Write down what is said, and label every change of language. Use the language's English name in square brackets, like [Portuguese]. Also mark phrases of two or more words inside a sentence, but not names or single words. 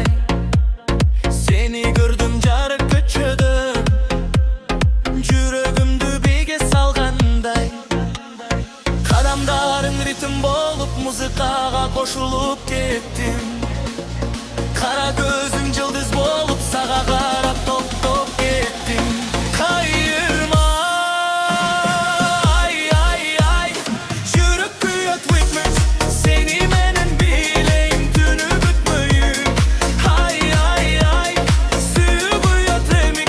[Kyrgyz] Сени көрдүм жарык көчөдө, жүрөгүмдү бийге салгандай. Кадамдарың ритм болуп, музыкага кошулуп кеттим. Кара көзүң жылдыз болуп, сага карап топ-топ кеттим. Кайырма, ай, ай, ай, жүрөк күйөт [English] with me. [Kyrgyz] Сени менен бийлейм түнү бүтмөйүн. Ай, ай, ай, сүйүү күйөт remix.